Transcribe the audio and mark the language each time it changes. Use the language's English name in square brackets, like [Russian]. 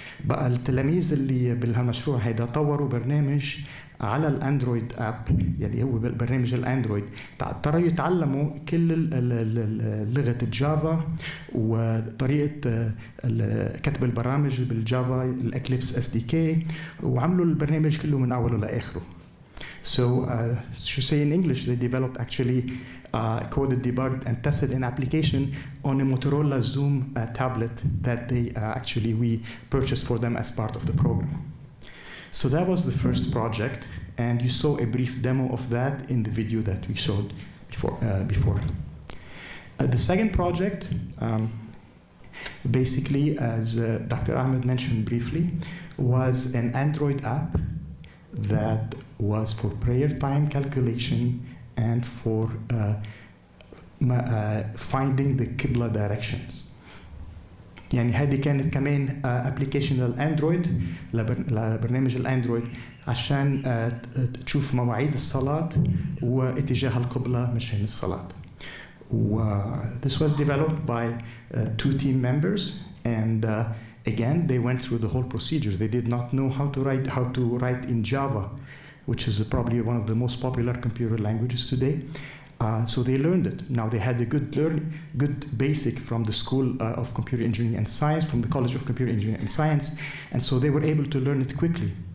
[Arabic] بقى التلاميذ اللي بالمشروع هيدا طوروا برنامج على الاندرويد اب، يعني هو برنامج الاندرويد، اضطروا يتعلموا كل لغه الجافا وطريقه كتب البرامج بالجافا الاكليبس اس دي كي، وعملوا البرنامج كله من اوله لاخره. [English] So, to say in English, they developed actually coded, debugged, and tested an application on a Motorola Zoom tablet that we purchased for them as part of the program. So that was the first project, and you saw a brief demo of that in the video that we showed before. The second project, basically, as Dr. Ahmed mentioned briefly, was an Android app that was for prayer time calculation and for finding the Qibla directions. [Arabic] يعني هذه كانت كمان ابلكيشن للاندرويد لبرنامج الاندرويد عشان تشوف مواعيد الصلاة واتجاه القبلة مشان الصلاة. [English] This was developed by 2 team members, and again, they went through the whole procedure. They did not know how to write in Java, which is probably one of the most popular computer languages today. So they learned it. Now they had a good basic from the School of Computer Engineering and Science, from the College of Computer Engineering and Science, and so they were able to learn it quickly.